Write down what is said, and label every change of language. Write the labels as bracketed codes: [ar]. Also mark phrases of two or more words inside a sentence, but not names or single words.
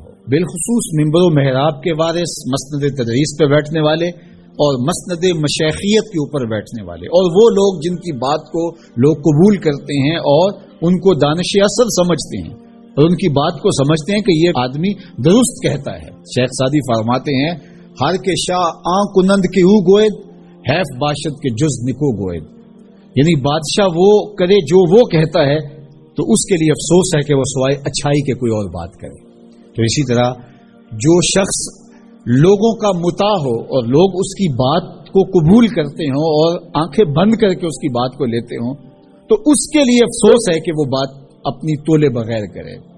[ur] بالخصوص ممبر و محراب کے وارث، مسند تدریس پہ بیٹھنے والے اور مسند مشیخیت کے اوپر بیٹھنے والے، اور وہ لوگ جن کی بات کو لوگ قبول کرتے ہیں اور ان کو دانش اصل سمجھتے ہیں اور ان کی بات کو سمجھتے ہیں کہ یہ آدمی درست کہتا ہے۔ شیخ سعدی فرماتے ہیں [fa] ہر کے شاہ آں کنند کی او گوید، حیف باشد کے جز نکو گوید، [ur] یعنی بادشاہ وہ کرے جو وہ کہتا ہے تو اس کے لیے افسوس ہے کہ وہ سوائے اچھائی کے کوئی اور بات کرے۔ تو اسی طرح جو شخص لوگوں کا مطاع ہو اور لوگ اس کی بات کو قبول کرتے ہوں اور آنکھیں بند کر کے اس کی بات کو لیتے ہوں تو اس کے لیے افسوس ہے کہ وہ بات اپنی تولے بغیر کرے۔